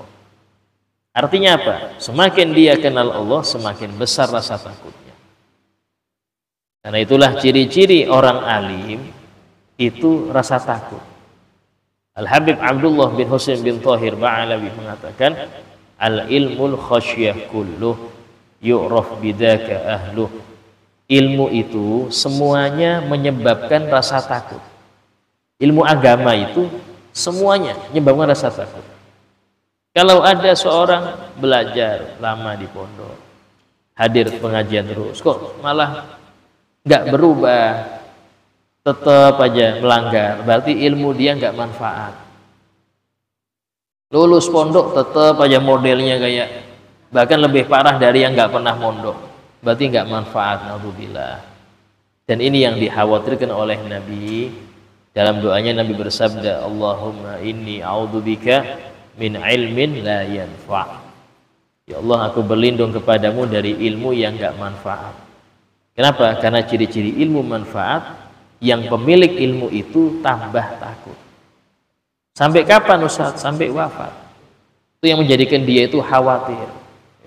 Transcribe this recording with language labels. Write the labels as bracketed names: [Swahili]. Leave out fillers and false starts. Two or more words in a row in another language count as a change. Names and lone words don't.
[Indonesian] Artinya apa? Semakin dia kenal Allah, semakin besar rasa takutnya. Karena itulah ciri-ciri orang alim itu rasa takut. Al-Habib Abdullah bin Husain bin Thahir Ba'alawi mengatakan, [Arabic] العلم خشية كله يعرف بذاك أهله. [Indonesian] Ilmu itu semuanya menyebabkan rasa takut. Ilmu agama itu semuanya menyebabkan rasa takut. Kalau ada seorang belajar lama di pondok, hadir pengajian terus, kok malah nggak berubah, tetap aja melanggar, berarti ilmu dia nggak manfaat. Lulus pondok tetap aja modelnya kayak, bahkan lebih parah dari yang nggak pernah mondok, berarti nggak manfaat. Naudzubillah. Dan ini yang dikhawatirkan oleh Nabi. Dalam doanya Nabi bersabda, [Arabic] اللهم إني أعوذ بك من علم لا ينفع'. [Indonesian] Ya Allah, aku berlindung kepadamu dari ilmu yang nggak manfaat. Kenapa? Karena ciri-ciri ilmu manfaat, yang pemilik ilmu itu tambah takut. Sampai kapan Ustaz? Sampai wafat. Itu yang menjadikan dia itu khawatir ya.